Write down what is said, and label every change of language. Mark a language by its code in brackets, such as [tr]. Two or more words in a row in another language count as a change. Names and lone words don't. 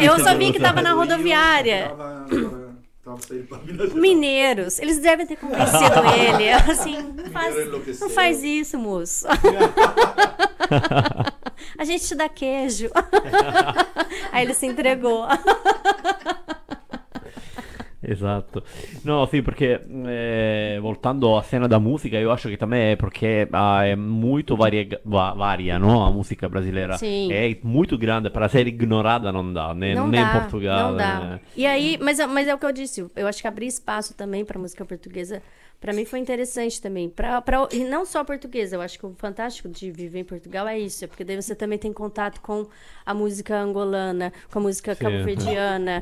[pt] Eu só vi que estava na rodoviária. Mineiros, eles devem ter convencido ele. Assim, não faz isso, moço. A gente te dá queijo. Aí ele se entregou. [it] Esatto. No, sì, perché voltando [pt] a cena da musica, io acho che também porque é muito varia, no? A música brasileira é muito grande, para ser ignorada não dá, nem em Portugal. Não dá. E aí, mas é o que eu disse, eu acho que abrir espaço também para música portuguesa, para mim foi interessante também, e não só portuguesa, eu acho que o fantástico de viver em Portugal é isso, porque daí você também tem contato com a música angolana, com a música cabo-verdiana.